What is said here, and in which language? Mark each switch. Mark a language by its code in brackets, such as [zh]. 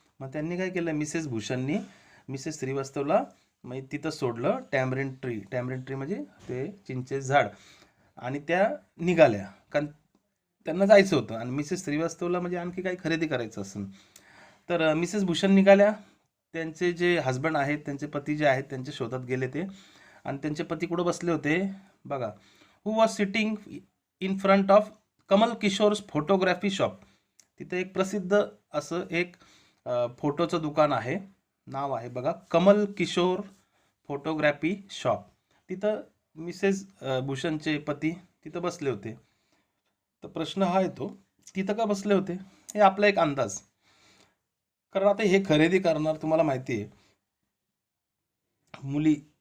[mr] मग त्यांनी काय केलं, मिसेस भूषणनी मिसेस श्रीवास्तवला म्हणजे तिथं सोडलं टॅमरिन ट्री म्हणजे ते चिंचेचं झाड, आणि त्या निघाल्या कारण त्यांना जायचं होतं, आणि मिसेस श्रीवास्तवला म्हणजे आणखी काही खरेदी करायचं असेल तर मिसेस भूषण निघाल्या. त्यांचे जे हस्बंड आहेत, त्यांचे पती जे आहेत, त्यांच्या शोधात गेले ते, आणि त्यांचे पती कुठं बसले होते बघा. [en] Who was sitting in front of Kamal Kishore's photography shop. [mr] तिथे एक प्रसिद्ध असं एक फोटोचं दुकान आहे, नाव आहे बघा कमल किशोर फोटोग्राफी शॉप. तिथं मिसेस भूषणचे पती तिथं बसले होते. तर प्रश्न हा येतो, तिथं का बसले होते? हे आपला एक अंदाज, कारण आता हे खरेदी करणार तुम्हाला माहिती आहे मुली.